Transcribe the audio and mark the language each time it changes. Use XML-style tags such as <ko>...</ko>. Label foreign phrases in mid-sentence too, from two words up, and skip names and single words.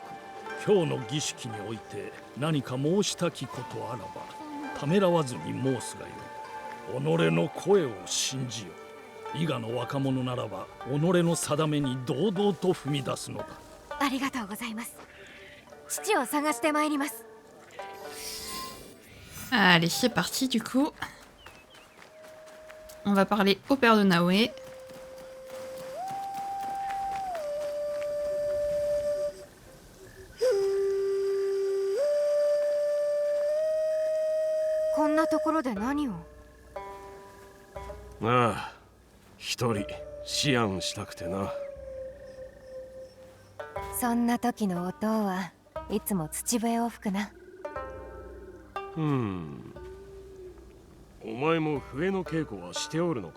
<ja>今日の儀式において何か申したきことあらばためらわずに申すがよい。己の声を信じよ。伊賀の若者ならば己の定めに堂々と踏み出すのだ。ありがとうございます。父を探してまいります。</ja> <fr>Allez, c'est parti du coup. On va parler au père de Naoé. Qu'en</fr> <ja>ああ、一人思案したくてな。そんな時のお父はいつも土笛を吹くな。お前も笛の稽古はしておるのか？</ja>